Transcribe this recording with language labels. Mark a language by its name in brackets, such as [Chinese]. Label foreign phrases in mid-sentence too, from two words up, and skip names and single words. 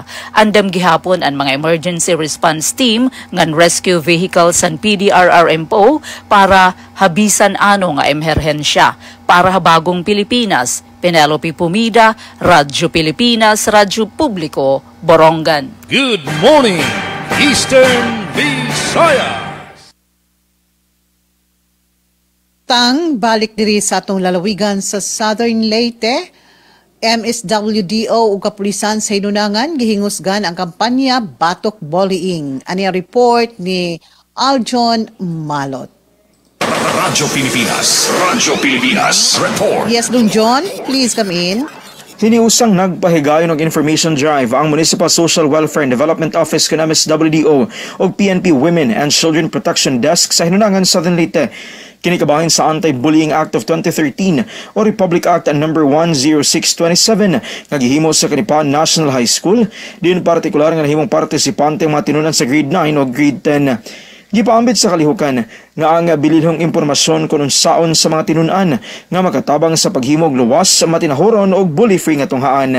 [Waray] Andam gihapon ang mga [English] emergency response team [Waray] ngan [English] rescue vehicles [Waray] san PDRRMO para habisan ano nga emerhensya. Para ha Bagong Pilipinas, Penelope Pumida, Radyo Pilipinas, Radyo Publiko, Borongan. [English] Good morning, Eastern Visayas. [Cebuano] Balik diri sa atong lalawigan sa Southern Leyte, MSWDO ug kapulisan sa hinunangan gihingusgan ang kampanya Batok Bullying. Ani report ni Aljon Malot. Radyo Pilipinas Report. [English] Yes, Don John, please come in. [Cebuano] Hiniusang nagpahigayon ng [English] information drive [Cebuano] ang Municipal Social Welfare and Development Office ng MSWDO o PNP Women and Children Protection Desk sa hinunangan Southern Leyte. Kinikabahin sa Anti-Bullying Act of 2013 o Republic Act No. 10627 nagihimo sa Kanipan National High School. Din partikular nga nahimong partisipante ang mga tinunan sa grade 9 o grade 10. Gipaambit sa kalihukan nga ang bililhong impormasyon kung unsaon sa mga tinunan nga makatabang sa paghimog luwas, matinahoron o bully-free nga tunghaan.